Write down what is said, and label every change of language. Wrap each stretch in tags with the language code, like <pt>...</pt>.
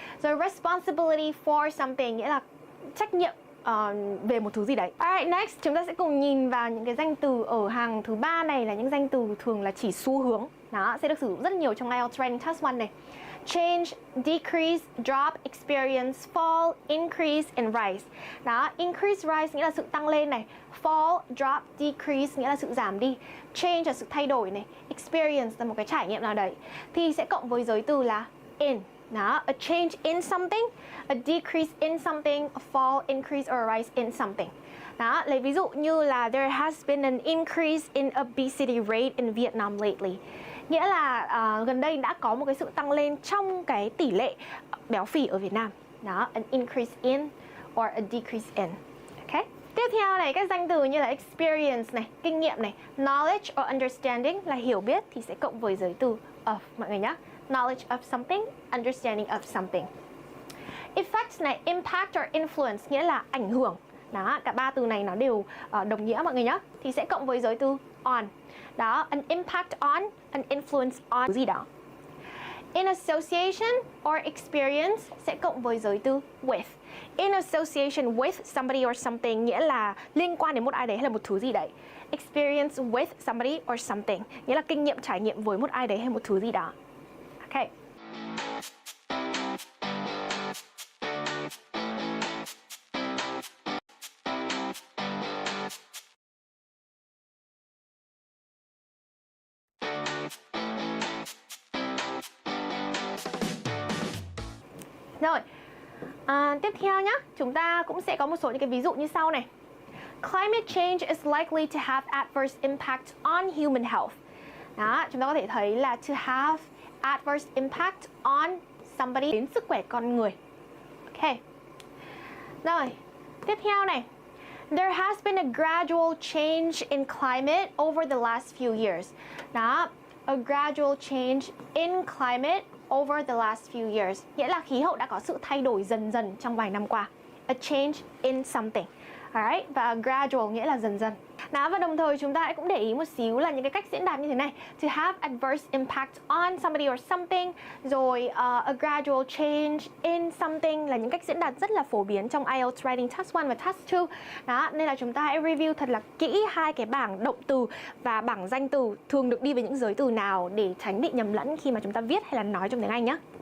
<vi>Rồi</vi> <en>responsibility for something</en> <vi>nghĩa là trách nhiệm về một thứ gì đấy.</vi> <en>Alright, next</en> <vi>chúng ta sẽ cùng nhìn vào những cái danh từ ở hàng thứ 3 này là những danh từ thường là chỉ xu hướng. Đó, sẽ được sử dụng rất nhiều trong IELTS Training Task 1 này.</vi> <en>Change, decrease, drop, experience, fall, increase, and rise.</en> <vi>Đó, increase, rise nghĩa là sự tăng lên này. Fall, drop, decrease nghĩa là sự giảm đi. Change là sự thay đổi này. Experience là một cái trải nghiệm nào đấy. Thì sẽ cộng với giới từ là in.</vi> <en>Đó, a change in something, a decrease in something, a fall, increase, or a rise in something.</en> <vi>Đó, lấy ví dụ như là</vi> <en>there has been an increase in obesity rate in Vietnam lately.</en> <vi>Nghĩa là gần đây đã có một cái sự tăng lên trong cái tỷ lệ béo phì ở Việt Nam.</vi> <en>Đó, an increase in or a decrease in. Okay.</en> <vi>Tiếp theo này, các danh từ như là experience này, kinh nghiệm này, knowledge or understanding là hiểu biết thì sẽ cộng với giới từ of mọi người nhé.</vi> <en>Knowledge of something, understanding of something.</en> <vi>Effects này, impact or influence nghĩa là ảnh hưởng. Đó, cả ba từ này nó đều đồng nghĩa mọi người nhé. Thì sẽ cộng với giới từ on. Đó,</vi> <en>an impact on, an influence on</en> <vi>gì đó.</vi> <en>In association or experience</en> <vi>sẽ cộng với giới từ with.</vi> <en>In association with somebody or something</en> <vi>nghĩa là liên quan đến một ai đấy hay là một thứ gì đấy.</vi> <en>Experience with somebody or something</en> <vi>nghĩa là kinh nghiệm, trải nghiệm với một ai đấy hay một thứ gì đó. Okay. Rồi, tiếp theo nhé, chúng ta cũng sẽ có một số những cái ví dụ như sau này.</vi> <en>Climate change is likely to have adverse impact on human health.</en> <vi>Đó, chúng ta có thể thấy là</vi> <en>to have adverse impact on somebody,</en> <vi>đến sức khỏe con người. Ok. Rồi, tiếp theo này.</vi> <en>There has been a gradual change in climate over the last few years. Đó, a gradual change in climate over the last few years,</en> <vi>nghĩa là khí hậu đã có sự thay đổi dần dần trong vài năm qua.</vi> <en>A change in something. Alright,</en> <vi>và gradual nghĩa là dần dần. Đó, và đồng thời chúng ta hãy cũng để ý một xíu là những cái cách diễn đạt như thế này.</vi> <en>To have adverse impact on somebody or something.</en> <vi>Rồi</vi> <en>a gradual change in something</en> <vi>là những cách diễn đạt rất là phổ biến trong IELTS Writing Task 1 và Task 2. Đó, nên là chúng ta hãy review thật là kỹ hai cái bảng động từ và bảng danh từ thường được đi với những giới từ nào để tránh bị nhầm lẫn khi mà chúng ta viết hay là nói trong tiếng Anh nhé.</vi>